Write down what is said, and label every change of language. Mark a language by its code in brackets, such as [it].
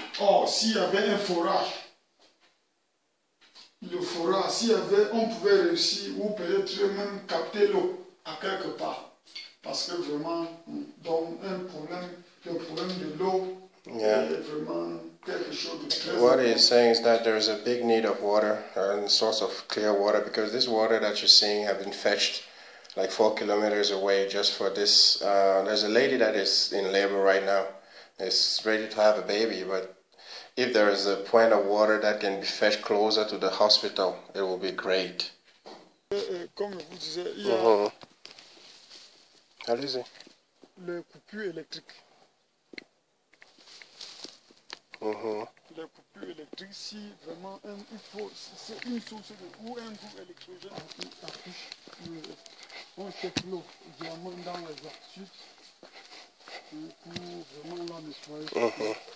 [fr] Or, s'il y avait un forage, le forage, on pouvait réussir ou peut-être même capter l'eau à quelque part. Parce que vraiment, dans le problème de l'eau est vraiment quelque chose de très important. [en] What he's saying is that there is a big need of water and source of clear water, because this water that you're seeing have been fetched like 4 kilometers away just for this. There's a lady that is in labor right now, is ready to have a baby, but if there is a point of water that can be fetched closer to the hospital, it will be great. [fr] Comme je vous disais, il y a Allez-y. les coupures électriques. Les coupures électriques, si vraiment il faut, c'est une source ou un groupe électrogène qui affiche, on check l'eau vraiment dans les archives pour vraiment la nettoyer.